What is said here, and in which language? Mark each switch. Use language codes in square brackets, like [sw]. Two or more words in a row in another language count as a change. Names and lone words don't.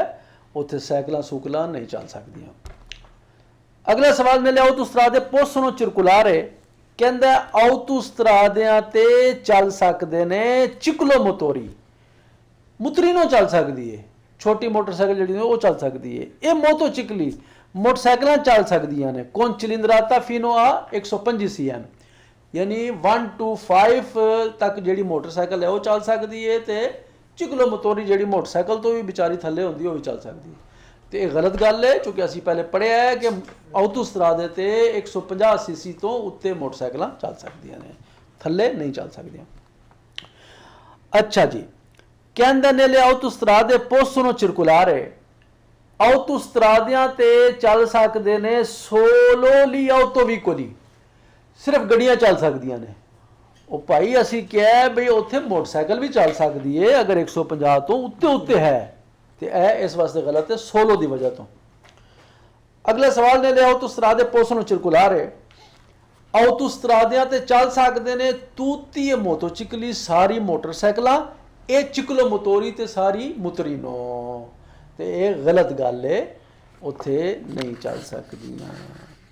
[pa] ਉੱਥੇ ਸਾਈਕਲਾਂ ਸੂਕਲਾਂ ਨਹੀਂ ਚੱਲ ਸਕਦੀਆਂ। ਅਗਲਾ ਸਵਾਲ [it] nelle autostrade possono circolare, [pa] ਕਹਿੰਦਾ ਆਟੋਸਟਰਾਦਿਆਂ ਤੇ ਚੱਲ ਸਕਦੇ ਨੇ [it] ciclo motori, [pa] ਮੁਤਰੀਨੋ ਚੱਲ ਸਕਦੀ ਹੈ, ਛੋਟੀ ਮੋਟਰਸਾਈਕਲ ਜਿਹੜੀ ਉਹ ਚੱਲ ਸਕਦੀ ਹੈ। ਇਹ ਮੋਟੋਚਿਕਲੀ ਮੋਟਰਸਾਈਕਲਾਂ ਚੱਲ ਸਕਦੀਆਂ ਨੇ [it] con cilindrata fino a 125 cm, [pa] ਯਾਨੀ 1 to 5 ਤੱਕ ਜਿਹੜੀ ਮੋਟਰਸਾਈਕਲ ਹੈ ਉਹ ਚੱਲ ਸਕਦੀ ਹੈ, ਤੇ [it] ciclo motori [pa] ਜਿਹੜੀ ਮੋਟਰਸਾਈਕਲ ਤੋਂ ਵੀ ਵਿਚਾਰੀ ਥੱਲੇ ਹੁੰਦੀ ਉਹ ਵੀ ਚੱਲ ਸਕਦੀ ਹੈ। ਤੇ ਇਹ ਗਲਤ ਗੱਲ ਹੈ, ਕਿਉਂਕਿ ਅਸੀਂ ਪਹਿਲੇ ਪੜ੍ਹਿਆ ਹੈ ਕਿ ਆਟੋਸਟਰਾਦੇ ਤੇ 150 ਸੀਸੀ ਤੋਂ ਉੱਤੇ ਮੋਟਰਸਾਈਕਲਾਂ ਚੱਲ ਸਕਦੀਆਂ ਨੇ, ਥੱਲੇ ਨਹੀਂ ਚੱਲ ਸਕਦੀਆਂ। ਅੱਛਾ ਜੀ, ਕਹਿੰਦਾ [it] nelle autostrade possono circolare, [pa] ਆਟੋਸਟਰਾਦਿਆਂ ਤੇ ਚੱਲ ਸਕਦੇ ਨੇ [it] sololi autovicoli, [pa] ਸਿਰਫ ਗੱਡੀਆਂ ਚੱਲ ਸਕਦੀਆਂ ਨੇ। ਉਹ ਭਾਈ ਅਸੀਂ ਕਿਹਾ ਬਈ ਉੱਥੇ ਮੋਟਰਸਾਈਕਲ ਵੀ ਚੱਲ ਸਕਦੀ ਹੈ ਅਗਰ 150 ਤੋਂ ਉੱਤੇ ਉੱਤੇ ਹੈ, ਤੇ ਇਹ ਇਸ ਵਾਸਤੇ ਗਲਤ ਹੈ ਸੋਲੋ ਦੀ ਵਜ੍ਹਾ ਤੋਂ। ਅਗਲਾ ਸਵਾਲ [it] nelle autostrade possono circolare, [pa] ਆਟੋਸਟਰਾਦਿਆਂ ਤੇ ਚੱਲ ਸਕਦੇ ਨੇ [it] tutti e motocicli, [pa] ਸਾਰੀ ਮੋਟਰਸਾਈਕਲਾਂ, ਇਹ [it] ciclo motori [pa] ਤੇ ਸਾਰੀ ਮੁਤਰੀਨੋ, ਤੇ ਇਹ ਗਲਤ ਗੱਲ ਹੈ, ਉੱਥੇ ਨਹੀਂ ਚੱਲ ਸਕਦੀਆਂ।